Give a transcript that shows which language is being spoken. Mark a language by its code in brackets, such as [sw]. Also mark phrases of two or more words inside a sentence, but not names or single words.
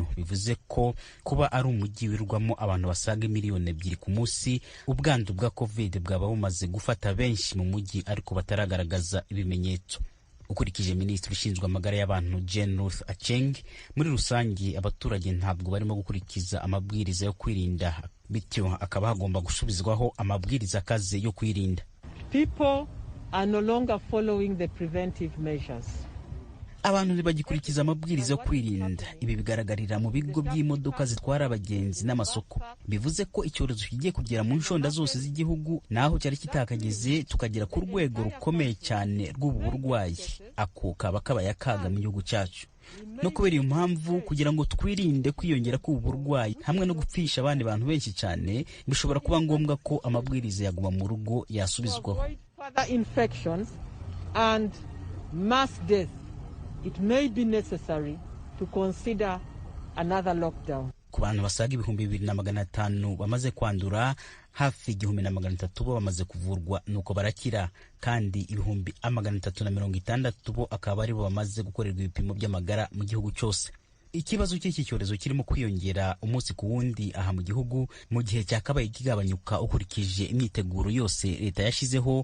[rw] Bivuze ko kuba ari umujyi wirwamo abantu basaga miliyoni 2 ku munsi, ubwandu bwa COVID bwaba bumaze gufata benshi mu mujyi ariko bataragaragaza ibimenyetso. Ukurikije Minisitiri ushinzwe amagara y'abantu Jane Ruth Acheng, muri rusange abaturage ntabwo barimo gukurikiza amabwiriza yo kwirinda, bityo akaba hagomba gusubizwaho amabwiriza akaze yo kwirinda. [en] People are no longer following the preventive measures. [rw] Abantu ntibagikurikiza amabwiriza yo kwirinda. Ibi bigaragarira mu bigo by'imodoka zitwara abagenzi n'amasoko. Bivuze ko icyorezo kigiye kugera mu nshonda zose z'igihugu, naho cyari kitakageze tukagera ku rwego rukomeye cyane rw'ubu burwayi. Ako kaba kabaye akaga mu gihugu cyacu. No kubera iyo mpamvu, kugira ngo twirinde kwiyongera k'ubu burwayi hamwe no gupfisha abandi bantu benshi cyane, bishobora kuba ngombwa ko amabwiriza yaguma mu rugo yasubizwaho. [en] Infections and mass death, it may be necessary to consider another lockdown. [rw] Ku bantu basaga 2500 bamaze kwandura, hafi 1300 bo bamaze kuvurwa nuko barakira, kandi 360 bo akaba ari bo bamaze gukorerwa ibipimo by'amagara mu gihugu cyose. Ikibazo cy'iki cyorezo kirimo kwiyongera umunsi ku wundi aha mu gihugu, mu gihe cyakabaye kigabanyuka ukurikije imyiteguro yose leta yashizeho.